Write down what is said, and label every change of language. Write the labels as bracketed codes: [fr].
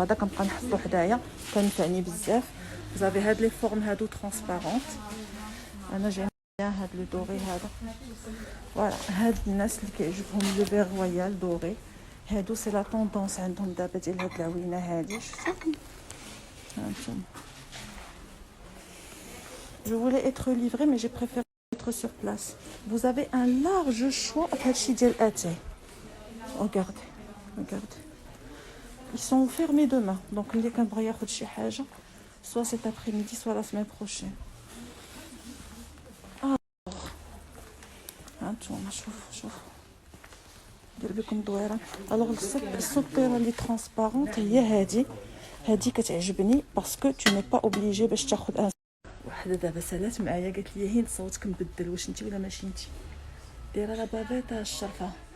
[ar] هذا كنبقى نحطو حدايا كنفعني بزاف. زافي هاد لي فورم هادو ترونسبارونت، انا جاي هاد لو دوري هذا. فوالا هاد الناس اللي كيعجبهم لو فيغ رويال دوري هادو سي لا طوندونس عندهم دابا ديال هاد العوينه هادي. شوفوا هانتوما [fr] je voulais être livré mais j'ai préféré être sur place. Vous avez un large choix [ar] هادشي ديال اتاي. [fr] regardez ils sont fermés demain donc [ar] اللي كنبغي ياخذ شي حاجه [fr] soit cet après-midi soit la semaine prochaine. [ar] هانتوما شوفوا ندير لكم دويره. الوغ السوبيره اللي ترونسبارونت هي هادي كتعجبني باسكو تو ني با اوبليجي باش تاخذ. وحده دابا سالات معايا قالت لي هند صوتك مبدل، واش انت ولا ماشي انت؟ دايره لا بابيطه الشرفه.